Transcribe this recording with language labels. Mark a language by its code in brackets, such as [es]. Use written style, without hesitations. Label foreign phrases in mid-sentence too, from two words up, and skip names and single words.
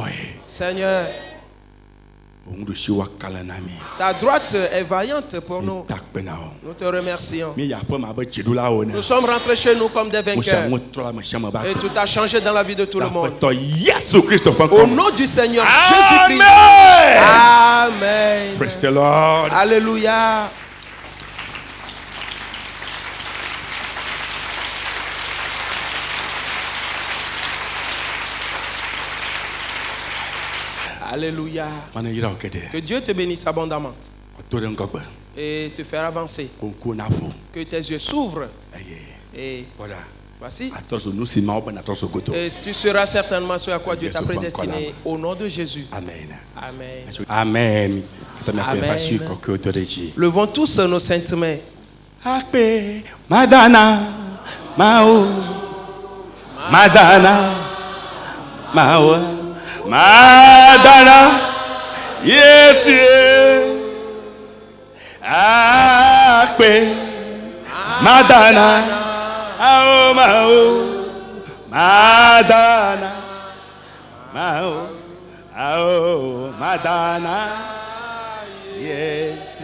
[fr] Seigneur, ta droite est vaillante pour nous. Nous te remercions. Nous sommes rentrés chez nous comme des vainqueurs. Et tout a changé dans la vie de tout le monde. Au nom du Seigneur Jésus-Christ. Amen. [en] Praise the Lord. [fr] Alléluia. Alléluia. Que Dieu te bénisse abondamment et te faire avancer. Que tes yeux s'ouvrent. Et voici. Et tu seras certainement ce à quoi Dieu t'a prédestiné. Au nom de Jésus. Amen. Amen. Amen. Levons tous nos saintes mains. Madana, Mao, Madana, Mao. Madana, yes, Akpe, Madana, Mao, Mao, Madana, Mao, Mao, Madana, yes,